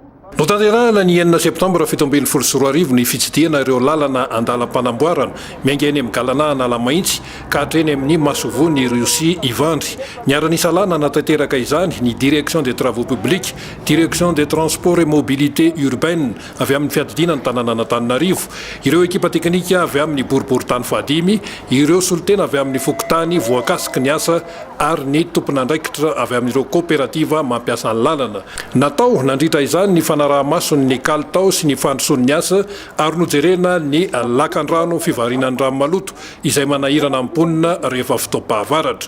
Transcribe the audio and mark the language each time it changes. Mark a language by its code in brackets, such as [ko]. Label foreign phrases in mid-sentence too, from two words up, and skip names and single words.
[mg] No tanterahana ny 9 septambra 7 ny fitsidiana ireo lalana andalam-panamboarana miainga eny amin'ny galana Analamahitsy ka hatreny amin'ny Masovony Riosy Ivandry. Niara-nisa lana natanteraka izany ny [fr] direction des travaux publics, direction des transports et mobilité urbaine [mg] avy amin'ny fiadidiana ny tanàna Antananarivo, ireo ekipa teknika avy amin'ny boriboritany fahadimy, ireo solitena avy amin'ny fokotany voakasiky ny asa ary ny tompon'andraikitra avy amin'ireo kooperativa mampiasa ny lalana. Natao nandritra izany ny fanaraha-masony ny kalitao sy ny fandrosoan'ny asa ary nojerena ny lakan-drano fivarinan'ny rano maloto izay manahirana amponina rehefa fotoam-pahavaratra.